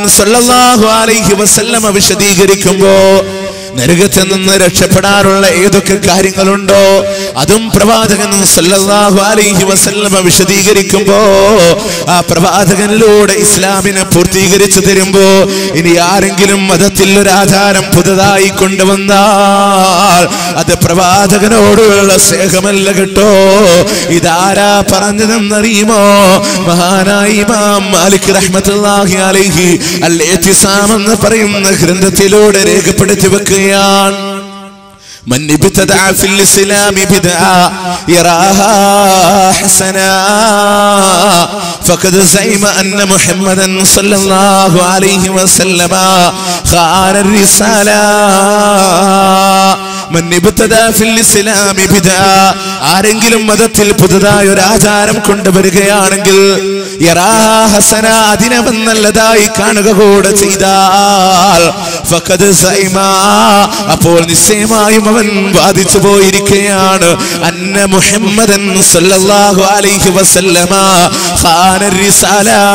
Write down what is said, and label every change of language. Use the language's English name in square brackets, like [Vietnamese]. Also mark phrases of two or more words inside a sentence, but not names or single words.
[Arabic] صلى الله عليه وسلم [Malayalam] വിശദീകരിക്കുമ്പോ നരകത്തിൽ നിന്ന് രക്ഷപ്പെടാനുള്ള ഏതൊക്കെ കാര്യങ്ങളുണ്ടോ അതും പ്രവാചകൻ [Arabic] صلى الله عليه وسلم [Malayalam] വിശദീകരിക്കുമ്പോ ആ പ്രവാചകനിലൂടെ ഇസ്ലാമിനെ പൂർത്തീകരിച്ചു തരുമ്പോ ഇനി ആരെങ്കിലും മതത്തിൽ ഒരു ആചാരം പുതുതായി കൊണ്ടുവന്നാൽ അത് പ്രവാചകനോടുള്ള സ്നേഹമല്ല കേട്ടോ. ഇതാരാ പറഞ്ഞതെന്നറിയുമോ? മഹാനായ ഇമാം മാലിക് [Arabic] رحمة الله عليه [Malayalam] അൽ ഇഅ്തിസാം എന്ന് പറയുന്ന ഗ്രന്ഥത്തിലൂടെ രേഖപ്പെടുത്തി വെക്കുകയാണ്. [Arabic] من ابتدع في الإسلام بدعة يراها حسنا فقد زعم أن محمدا صلى الله عليه وسلم خان الرسالة. من ابتدع في الإسلام بدعة [Malayalam] ആരെങ്കിലും മതത്തിൽ പുതുതായി ഒരു ആചാരം കൊണ്ടുവരികയാണെങ്കിൽ [Arabic] يراها حسنا [Malayalam] അതിനവൻ നല്ലതായി കാണുക കൂടെ ചെയ്താൽ [Arabic] فقد زعم [Malayalam] അപ്പോൾ നിശ്ചയമായും അവൻ വാദിച്ചു പോയിരിക്കുകയാണ് [Arabic] أن محمدا صلى الله عليه وسلم خان الرسالة